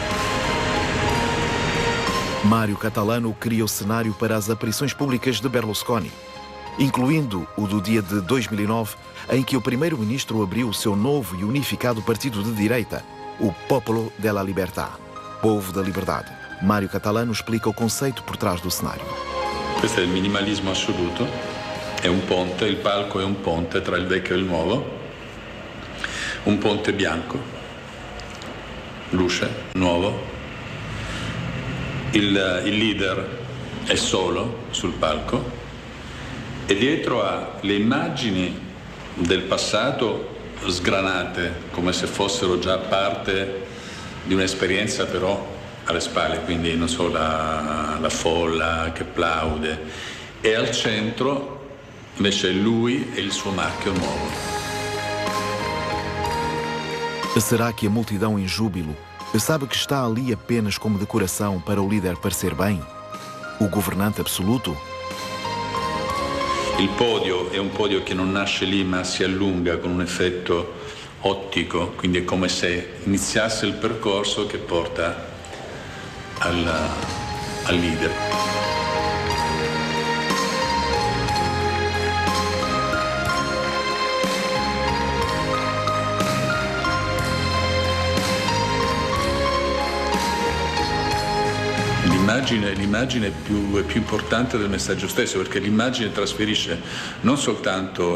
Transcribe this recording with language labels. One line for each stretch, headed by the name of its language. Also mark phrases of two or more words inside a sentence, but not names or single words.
Portuguese: Mario Catalano cria o cenário para as aparições públicas de Berlusconi, incluindo o do dia de 2009, em que o primeiro-ministro abriu o seu novo e unificado partido de direita, o Popolo della Libertà, Povo da Liberdade. Mario Catalano explica o conceito por trás do cenário.
Italian: Questo è il minimalismo assoluto, è un ponte, il palco è un ponte tra il vecchio e il nuovo. Un ponte bianco, luce, nuovo. Il leader è solo sul palco e dietro ha le immagini del passato sgranate come se fossero già parte di un'esperienza però alle spalle, quindi non so, la folla che applaude, e al centro invece è lui e il suo marchio nuovo.
Portuguese: Será que a multidão em júbilo sabe que está ali apenas como decoração para o líder parecer bem? O governante absoluto?
Italian: Il podio è un podio che non nasce lì ma si allunga con un effetto ottico, quindi è come se iniziasse il percorso che porta al leader. L'immagine è più importante del messaggio stesso, perché l'immagine trasferisce non soltanto